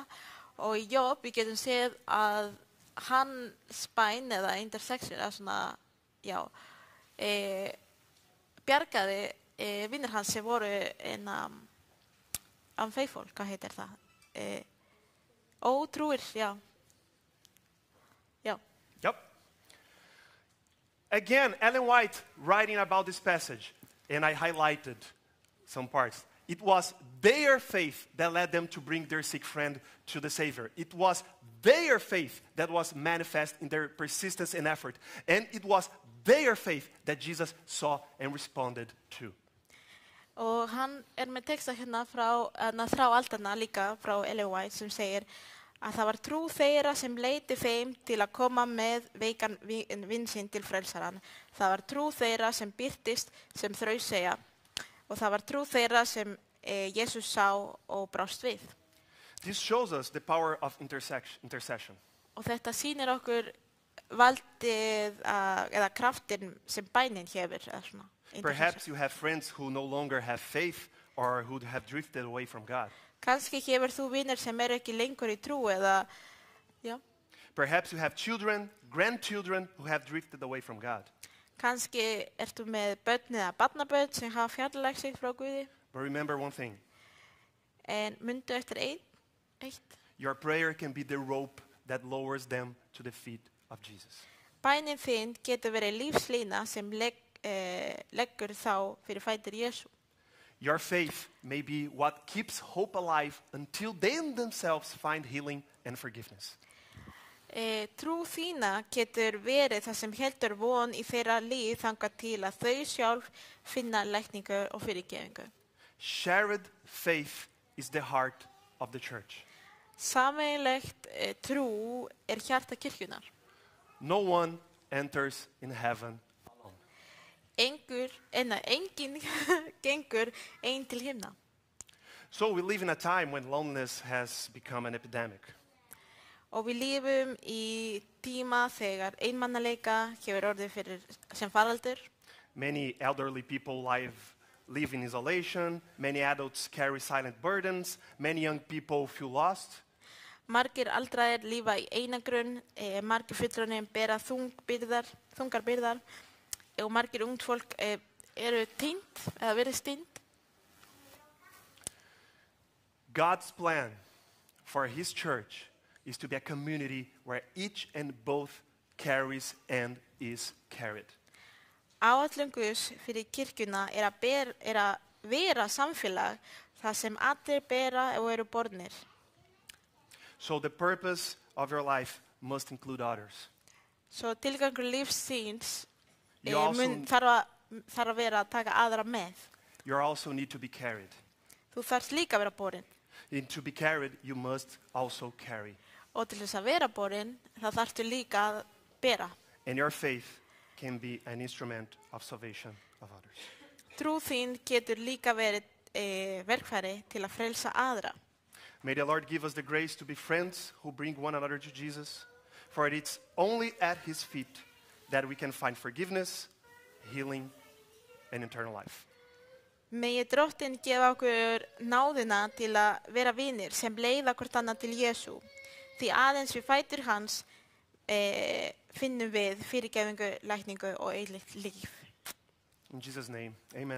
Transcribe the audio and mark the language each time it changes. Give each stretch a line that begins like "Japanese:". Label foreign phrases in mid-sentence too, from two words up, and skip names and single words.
Icelandic: Og í Job við getum séð að hans bæn eða intersection eða svona, já, bjargaði vinnir hans sem voru unfaithful, hvað heitir það? Ótrúir, já. Já.
English: Yep. Again, Ellen White writing about this passage, and I highlighted some parts. It was their faith that led them to bring their sick friend to the Savior. It was their faith that was manifest in their persistence and effort. And it was their faith that Jesus saw and responded to.
Icelandic: Og hann með texta hérna frá aldana líka frá Ellen White sem segir að það var trú þeirra sem leiti þeim til að koma með veikan vin sinn til frelsaran. Það var trú þeirra sem birtist sem þrausegja og það var trú þeirra sem Jesus sá og brást við.
English: This shows us the power of intercession.
Icelandic: Og þetta sýnir okkur valdið eða kraftin sem bænin hefur.
English: Perhaps you have friends who no longer have faith or who have drifted away from God.
Icelandic: Kannski hefur þú vinir sem ekki lengur í trú eða, já.
English: Perhaps you have children, grandchildren who have drifted away from God.
Icelandic: Kannski ertu með börn eða barnabörn sem hafa fjarlægt sig frá Guði.
English: But remember one thing.
Icelandic: En mundu eftir eitt.
English: Your prayer can be the rope that lowers them to the feet of Jesus.
Icelandic: Bænin þín getur verið lífslína sem leggur þá fyrir fætur Jesú.
English: Your faith may be what keeps hope alive until they themselves find healing and forgiveness.
Icelandic: Trú þína getur verið það sem heldur von í þeirra líf þangað til að þau sjálf finna lækningu og fyrirgefingu.
English: Shared faith is the heart of the church.
Icelandic: Sameiginlegt trú hjarta kirkjunnar.
English: No one enters in heaven alone.
Icelandic: Enginn gengur einn til himna.
English: So we live in a time when loneliness has become an epidemic.
Icelandic: Og við lifum í tíma þegar einmannaleika hefur orðið fyrir sem faraldur.
English: Many elderly people live in isolation. Many adults carry silent burdens. Many young people feel lost.
Icelandic: Margir aldraðir lífa í einagrun, margir fullorðnir bera þungar byrðar og margir ungt fólk eru týnd eða verið týnd.
English: God's plan for his church is to be a community where each and both carries and is carried.
Icelandic: Áætlun Guðs fyrir kirkjuna er að vera samfélag þar sem allir bera og eru bornir.
English: So the purpose of your life must include others.
Icelandic: Svo tilgangur lífs þíns
English: You also-
Icelandic: þarf að vera að taka aðra með.
English: You also need to be carried.
Icelandic: Þú þarfst líka að vera borinn.
English: And to be carried, you must also carry.
Icelandic: Og til þess að vera borinn, þá þarftu líka að bera.
English: And your faith can be an instrument of salvation of others.
Icelandic: Trú þín getur líka verið verkfæri til að frelsa aðra.
English: May the Lord give us the grace to be friends who bring one another to Jesus, for it's only at his feet that we can find forgiveness, healing, and eternal life.
Icelandic: Megi Drottinn gefa okkur náðina til að vera vinir sem leiða hvort annað til Jesú. Því aðeins við fætur hans finnum við fyrirgefingu, lækningu og eilíft líf.
English: In Jesus' name, amen.